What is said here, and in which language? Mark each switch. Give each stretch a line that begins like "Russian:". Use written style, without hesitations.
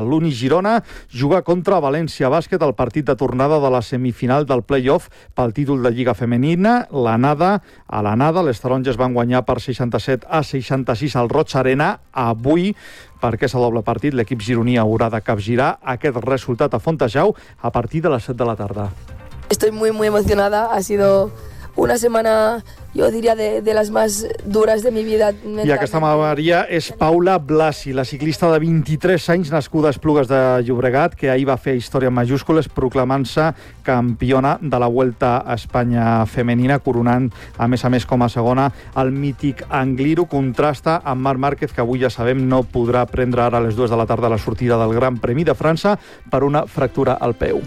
Catalan: L'Uni Girona juga contra València Bàsquet al partit de tornada de la semifinal del play-off pel títol de Lliga Femenina. A l'anada, les taronges van guanyar per 67-66 al Roig Arena. Avui, perquè és el doble partit, l'equip gironí haurà de capgirar aquest resultat a Fontejau a partir de les 7 de la tarda.
Spanish: Estoy muy, muy emocionada. Ha sido una semana, yo diría, de las más duras de mi vida.
Catalan: I aquesta Maria és Paula Blasi, la ciclista de 23 anys, nascuda a Esplugues de Llobregat, que ahir va fer història en majúscules, proclamant-se campiona de la Vuelta a Espanya femenina, coronant, a més com a segona, el mític Angliru. Contrasta amb Marc Márquez, que avui, ja sabem, no podrà prendre ara a les 2 de la tarda la sortida del Gran Premi de França per una fractura al peu.